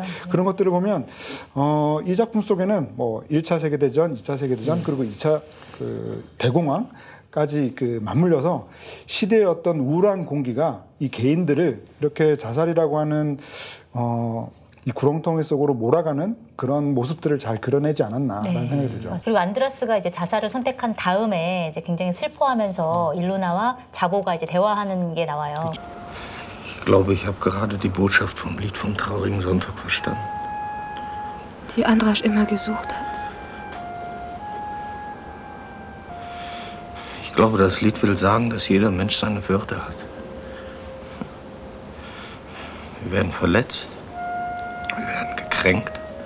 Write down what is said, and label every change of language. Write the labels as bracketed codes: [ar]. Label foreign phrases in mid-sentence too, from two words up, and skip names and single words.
[ko] 그런 것들을 보면 이 작품 속에는 뭐 1차 세계대전, 2차 세계대전 그리고 2차 그 대공황까지 그 맞물려서 시대의 어떤 우울한 공기가 이 개인들을 이렇게 자살이라고 하는 이 구렁텅이 속으로 몰아가는 그런 모습들을 잘 그려내지 않았나라는 생각이 들죠. 그리고 안드라스가 이제 자살을 선택한 다음에 이제 굉장히 슬퍼하면서 일로나와 자보가 이제 대화하는 게 나와요. [de] Ich glaube, ich habe gerade die Botschaft vom Lied vom traurigen Sonntag verstanden. Die Andrasch immer gesucht hat. Ich glaube, das Lied will sagen, dass jeder Mensch seine Würde hat. Wir werden verletzt, wir werden gekränkt.